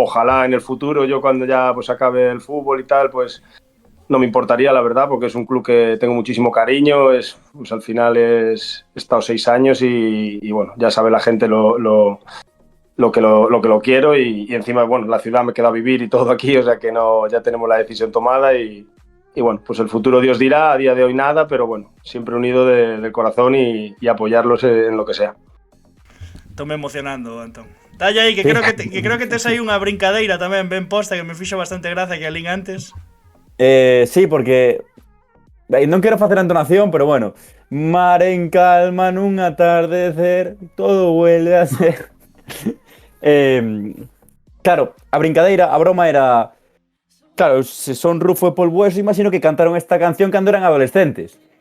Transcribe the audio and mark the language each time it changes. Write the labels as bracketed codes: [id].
[es] Ojalá en el futuro, yo cuando ya pues acabe el fútbol y tal, pues no me importaría, la verdad, porque es un club que tengo muchísimo cariño, pues al final he estado 6 años y bueno, ya sabe la gente lo que lo quiero y encima, bueno, la ciudad me queda a vivir y todo aquí, o sea que no, ya tenemos la decisión tomada y bueno, pues el futuro Dios dirá, a día de hoy nada, pero bueno, siempre unido del corazón y apoyarlos en lo que sea. [gl] Estou me emocionando, Antón. Talla aí, que creo que tes aí unha brincadeira tamén ben posta que me fixo bastante graza que alín antes. Sí, porque non quero facer a entonación, pero bueno. [es] Mar en calma nun atardecer, todo vuelve a ser. [gl] Claro, a brincadeira, a broma era... Claro, se son Rufo e Paul Bueso, imagino que cantaron esta canción cando eran adolescentes.